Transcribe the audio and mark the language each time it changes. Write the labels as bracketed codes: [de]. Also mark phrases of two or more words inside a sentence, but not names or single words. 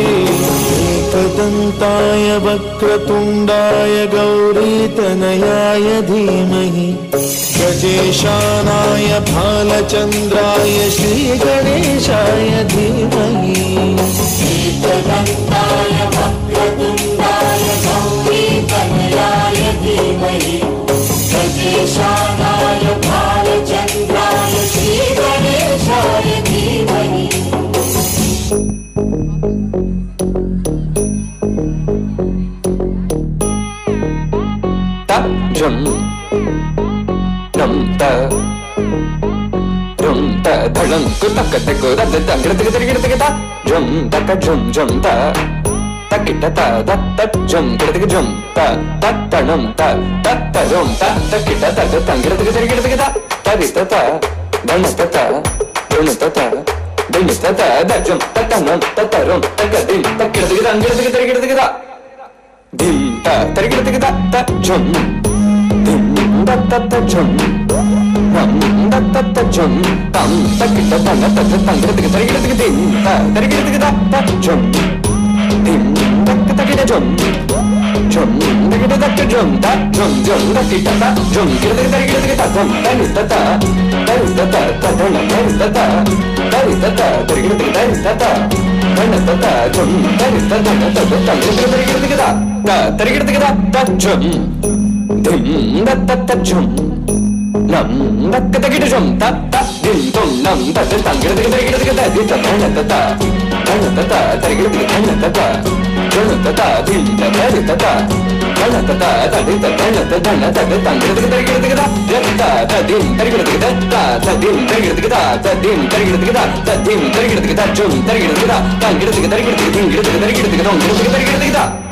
[sa] एकदन्ताय वक्रतुण्डाय गौरीतनयाय धीमहि गजेशानाय भालचन्द्राय श्रीगणेशाय धीमहि एकदन्ताय वक्रतुण्डाय गौरीतनयाय धीमहि गजेशानाय भालचन्द्राय श्रीगणेशाय धीमहि धड़ं कुतक तक दद तंगड़ तक तक तक ता जम तक जम जम ता तकिट ता दत जम तक जम ता ततणम ता ततरम ता तकिट ता तंगड़ तक तक ता तरित ता धन ता ऋण ता दिन ता दजम ततणम ततरम तकदिन तकिट तक तंगड़ तक ता दिन ता तरित तक ता जम दिन तत जम तत जम तम तकिट तन तत तंगड़ तक तरित दिन तरित ता जम दिन तक तकिट जम जम तकिट तक जम ता जम जम तकिट ता जम तरित ता जम तरित ता तदन तरित ता तरित ता तरित ता धन ता जम तरित ता धन तत तंगड़ तरित ता तरित ता जम दिन तत जम नम तक तकिट जम ता दिन तुम नम तत तंगड़ तक दित धन तता तरित धन तता जन तता दिन तरित ता धन तता तदित धन धन तत तंगड़ तक ता तदिन तरित ता तदिन तरित ता तदिन तरित ता तदिन तरित ता जम तरित ता तंगड़ तरित दिन तरित ता